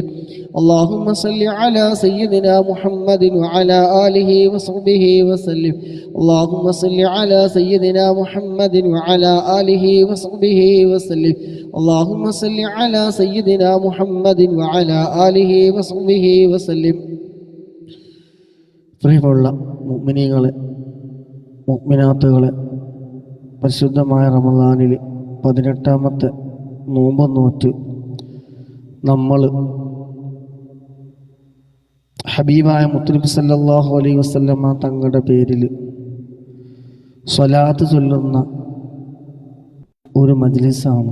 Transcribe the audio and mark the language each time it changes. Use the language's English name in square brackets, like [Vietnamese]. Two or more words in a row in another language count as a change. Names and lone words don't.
[Arabic] اللهم صل على سيدنا محمد وعلى آله وصحبه وسلم. اللهم صل على سيدنا محمد وعلى آله وصحبه وسلم. اللهم صل على سيدنا محمد وعلى آله وصحبه وسلم. [Malayalam] പ്രിയമുള്ള മുഅ്മിനീങ്ങളെ മുഅ്മിനാത്തുകളെ, പരിശുദ്ധമായ റമളാനിൽ 18ാമത്തെ നോമ്പ് നോറ്റ് നമ്മൾ ഹബീബായ മുത്തുനബി [Arabic] صلى الله عليه وسلم [Malayalam] തങ്ങളുടെ പേരിൽ സ്വലാത്ത് ചൊല്ലുന്ന ഒരു മജ്ലിസാണ്.